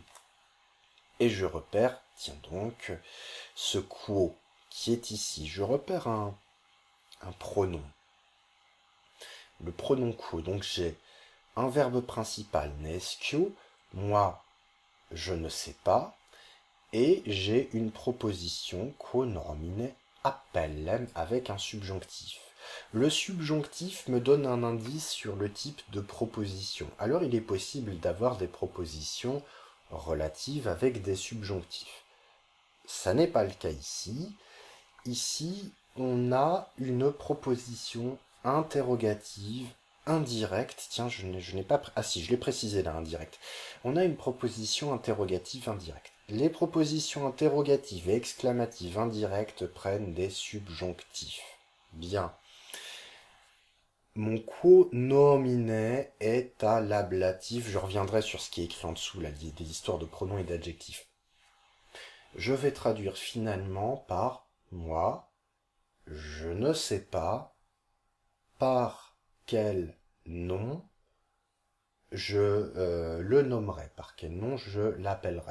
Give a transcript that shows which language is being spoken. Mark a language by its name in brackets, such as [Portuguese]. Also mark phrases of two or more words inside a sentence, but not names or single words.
[French] Et je repère, tiens donc, ce quo qui est ici. Je repère un pronom. Le pronom quo. Donc j'ai un verbe principal, nescio, moi, je ne sais pas, et j'ai une proposition [Latin] quo nomine appelle [French] avec un subjonctif. Le subjonctif me donne un indice sur le type de proposition. Alors il est possible d'avoir des propositions relatives avec des subjonctifs. Ça n'est pas le cas ici. Ici, on a une proposition interrogative indirecte. Tiens, je n'ai pas... Ah si, je l'ai précisé là, indirect. On a une proposition interrogative indirecte. Les propositions interrogatives et exclamatives indirectes prennent des subjonctifs. Bien. Mon [Latin] quo nomine [French] est à l'ablatif. Je reviendrai sur ce qui est écrit en dessous, là, des histoires de pronoms et d'adjectifs. Je vais traduire finalement par moi, je ne sais pas par quel nom je le nommerai, par quel nom je l'appellerai.